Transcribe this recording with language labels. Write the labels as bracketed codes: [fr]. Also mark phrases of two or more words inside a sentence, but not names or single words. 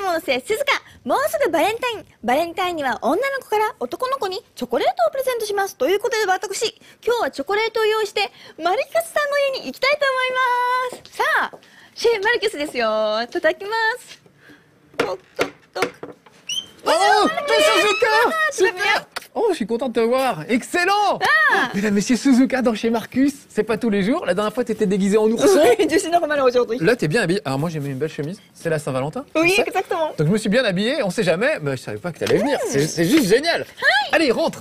[ja] 生鈴鹿、もうすぐバレンタイン。バレンタインには女の子から男の子にチョコレートをプレゼントします。ということで私、今日はチョコレートを用意して、マルキカスさんの家に行きたいと思います。さあ、シェフマルキスですよ。いただきます。トクトクトク。 [fr] Oh, Suzuka! Super! Oh, je suis content de te voir. Excellent! Mesdames, messieurs, Suzuka dans chez Marcus. C'est pas tous les jours. La dernière fois, t'étais déguisé en ourson. Je suis normal aujourd'hui. Là, t'es bien habillé. Alors, moi, j'ai mis une belle chemise. C'est la Saint-Valentin. Oui, tu sais. exactement. Donc, je me suis bien habillé. On sait jamais. Mais je savais pas que t'allais venir. C'est juste génial. Allez, rentre.